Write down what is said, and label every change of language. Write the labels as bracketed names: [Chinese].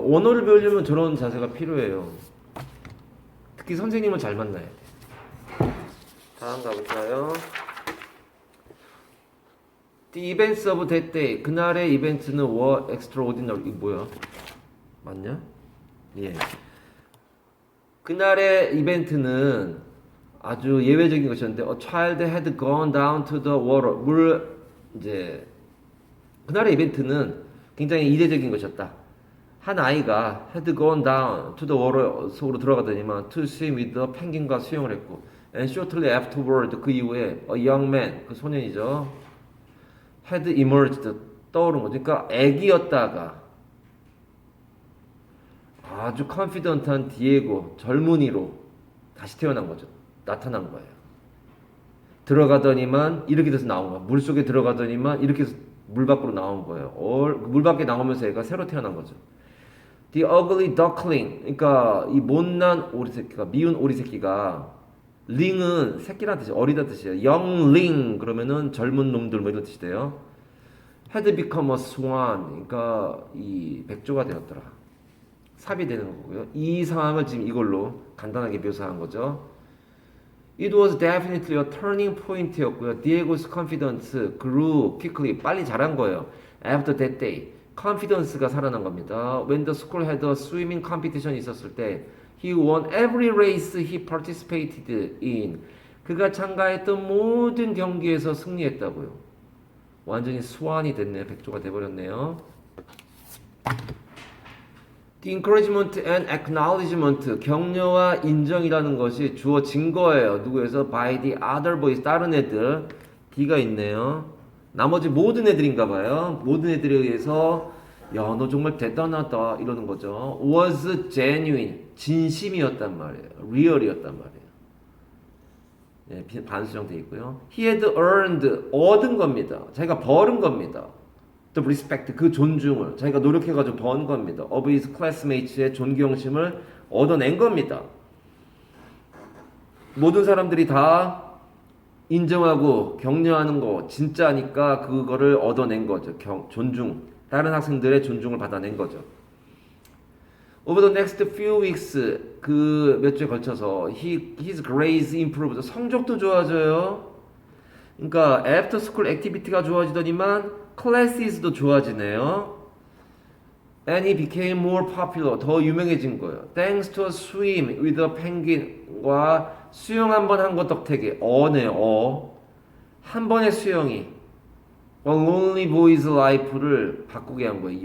[Korean] 언어를 배우려면 저런 자세가 필요해요. 특히 선생님을 잘 만나야 돼. 다음 가볼까요? [English] The events of that day. [Korean] 그날의 이벤트는 [English] were extraordinary. [Korean] 이거 뭐야? 맞냐? 예. 그날의 이벤트는 아주 예외적인 것이었는데, [English] a child had gone down to the water. [Korean] 이제 그날의 이벤트는 굉장히 이례적인 것이었다. 한 아이가 [English] had gone down to the water [Korean] 속으로 들어가더니만 [English] to swim with the penguin과 [Korean] 수영을 했고, [English] and shortly afterward [Korean] 그 이후에 [English] a young man [Korean] 그 소년이죠 [English] had emerged [Korean] 떠오른 거죠. 그러니까 애기였다가 아주 컨피던트한 디에고 젊은이로 다시 태어난 거죠. 나타난 거예요. 들어가더니만 이렇게 돼서 나온 거야. 물속에 들어가더니만 이렇게 해서 물 밖으로 나온 거예요. 물 밖에 나오면서 애가 새로 태어난 거죠. [English] The ugly duckling. [Korean] 그러니까 이 못난 오리새끼가, 미운 오리새끼가, 링은 새끼란 뜻이 어리다 뜻이에요. [English] young ling [Korean] 그러면은 젊은 놈들 뭐 이런 뜻이 돼요. [English] had become a swan. [Korean] 그러니까 이 백조가 되었더라. 삽이 되는 거고요. 이 상황을 지금 이걸로 간단하게 묘사한 거죠. [English] It was definitely a turning point였고요. Diego's confidence grew quickly. [Korean] 빨리 자란 거예요. [English] After that day. [Korean] confidence가 살아난 겁니다. [English] When the school had a swimming competition [Korean] 있었을 때 [English] he won every race he participated in. [Korean] 그가 참가했던 모든 경기에서 승리했다고요. 완전히 스완이 됐네요. 백조가 돼버렸네요. [English] The encouragement and acknowledgement, [Korean] 격려와 인정이라는 것이 주어진 거예요. 누구에서? [English] By the other boys, [Korean] 다른 애들. D가 있네요. 나머지 모든 애들인가 봐요. 모든 애들에 의해서 야, 너 정말 대단하다 이러는 거죠. [English] Was genuine, [Korean] 진심이었단 말이에요. real이었단 말이에요. 예, 반수령 돼 있고요. [English] He had earned, [Korean] 얻은 겁니다. 자기가 벌은 겁니다. [English] The respect, [Korean] 그 존중을 자기가 노력해가지고 번 겁니다. [English] Of his classmates [Korean] 의 존경심을 얻어낸 겁니다. 모든 사람들이 다 인정하고 격려하는 거 진짜니까 그거를 얻어낸 거죠. 존중, 다른 학생들의 존중을 받아낸 거죠. [English] Over the next few weeks, [Korean] 그 몇 주에 걸쳐서 [English] his grades improved, [Korean] 성적도 좋아져요. 그러니까 [English] after school activity [Korean] 가 좋아지더니만 classes,도 좋아지네요. [English] And he became more popular, [Korean] 더 유명해진 거예요. [English] Thanks to a swim with a penguin과 [Korean] 수영 한 번 한 것 덕택에 어네요. 한 번의 수영이 [English] A lonely boy's life [Korean] 를 바꾸게 한 거예요.